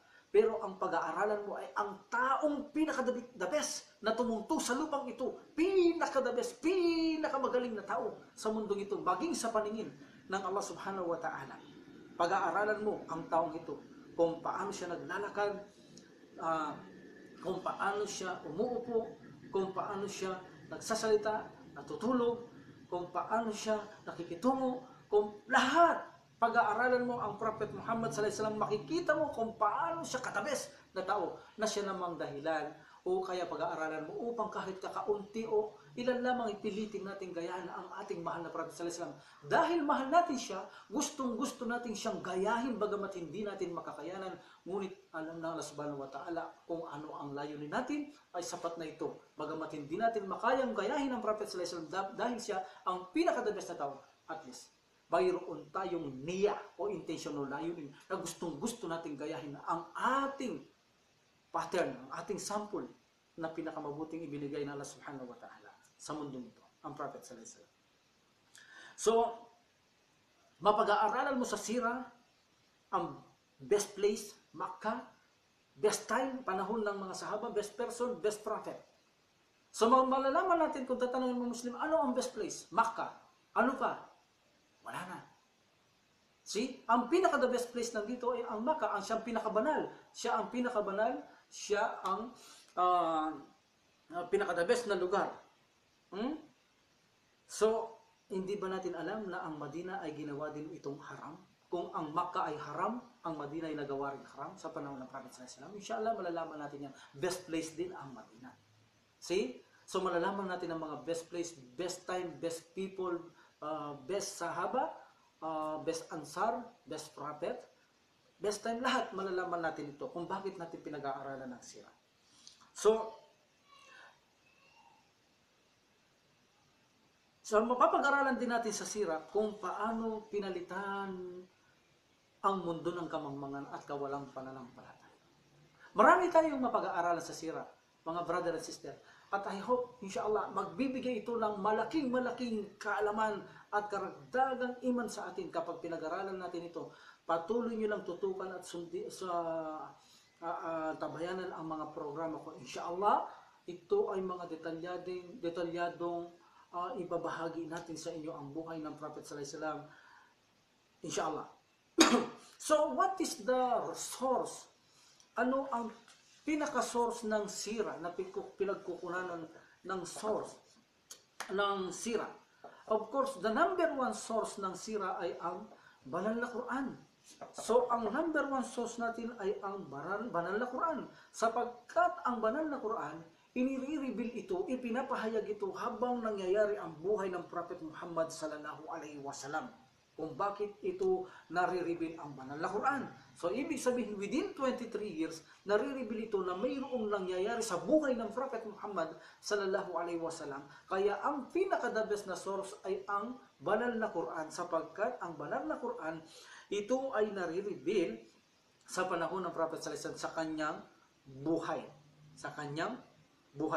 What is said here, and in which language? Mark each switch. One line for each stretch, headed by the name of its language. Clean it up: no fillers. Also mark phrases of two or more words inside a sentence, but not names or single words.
Filipino: Pero ang pag-aaralan mo ay ang taong pinaka-
English: the best
Filipino: na tumungtong sa lupang ito. Pinaka-
English: the best,
Filipino: pinakamagaling na tao sa mundong ito, maging sa paningin ng Allah
Arabic: سبحانه وتعالى.
Filipino: Pag-aaralan mo ang taong ito, kung paano siya naglalakad, kung paano siya umuupo, kung paano siya nagsasalita, natutulog, kung paano siya nakikitungo, kung lahat. Pag-aaralan mo ang Prophet Muhammad
Arabic: صلى الله عليه وسلم,
Filipino: makikita mo kung paano siya katabes na tao, na siya namang dahilan o kaya pag-aaralan mo upang kahit kakaunti o ilan lamang ipilitin natin gayahin ang ating mahal na Prophet
Arabic: صلى الله عليه وسلم.
Filipino: Dahil mahal natin siya, gustong-gusto natin siyang gayahin bagamat hindi natin makakayanan, ngunit alam na Allah
Arabic: سبحانه وتعالى
Filipino: kung ano ang layunin natin, ay sapat na ito. Bagamat hindi natin makayang gayahin ang Prophet
Arabic: صلى الله عليه وسلم
Filipino: dahil siya ang pinaka-
English: the best
Filipino: na tao,
English: at least
Filipino: mayroon tayong niya o intention o layunin na gustong-gusto nating gayahin ang ating pattern, ang ating sample na pinakamabuting ibinigay ng Allah
Arabic: سبحانه وتعالى.
Filipino: sa mundong ito, ang Prophet
Arabic: صلى الله عليه وسلم.
Filipino: So, mapag-aaralan mo sa sira, ang
English: best place,
Filipino: Makkah,
English: best time,
Filipino: panahon ng mga sahaba,
English: best person, best prophet.
Filipino: So, malalaman natin kung tatanungin mo Muslim, ano ang best place? Makkah. Ano pa? Wala na. See? Ang pinaka-
English: the best place
Filipino: nandito ay ang Makkah. Siya ang pinakabanal. Siya ang pinakabanal. Siya ang pinaka-
English: the best
Filipino: na lugar. So, hindi ba natin alam na ang Madina ay ginawa din itong haram? Kung ang Makkah ay haram, ang Madina ay nagawa rin haram sa panahon ng Prophet
Arabic: صلى الله عليه وسلم.
Filipino: Inshallah, malalaman natin yan. Best place din ang Madina. See? So, malalaman natin ang mga
English: best place, best time, best people, best sahaba, best ansar, best prophet, best time,
Filipino: lahat malalaman natin ito kung bakit natin pinag-aaralan ng sira. So, mapapag-aralan din natin sa sira kung paano pinalitan ang mundo ng kamangmangan at kawalang pananampalataya. Marami tayong mapag-aaralan sa sira, mga
English: brother and sister.
Filipino: At
English: I hope,
Filipino: inshallah, magbibigay ito ng malaking kaalaman at karagdagang iman sa atin kapag pinag-aralan natin ito. Patuloy nyo lang tutukan at tabayanan ang mga programa ko. Inshallah, ito ay mga detalyadong ibabahagi natin sa inyo ang buhay ng Prophet
Arabic: صلى الله عليه وسلم.
English: Inshallah. So, what is the source?
Filipino: Ano ang pinaka-source ng sira na pinagkukunanan ng source ng sira?
English: Of course, the number one source
Filipino: ng sira ay ang banal na Quran. So, ang
English: number one source
Filipino: natin ay ang banal na Quran. Sapagkat ang banal na Quran, inire-reveal ito, ipinapahayag ito habang nangyayari ang buhay ng Prophet Muhammad
Arabic: صلى الله عليه وسلم.
Filipino: Kung bakit ito nare-reveal ang banal na Quran. So, ibig sabihin, within 23 years, nare-reveal ito na mayroong nangyayari sa buhay ng Prophet Muhammad
Arabic: صلى الله عليه وسلم.
Filipino: Kaya ang pinaka-
English: the best
Filipino: na source ay ang banal na Quran, sapagkat ang banal na Quran, ito ay nare-reveal sa panahon ng Prophet
Arabic: صلى الله عليه وسلم
Filipino: sa kanyang buhay. Sa kanyang buhay.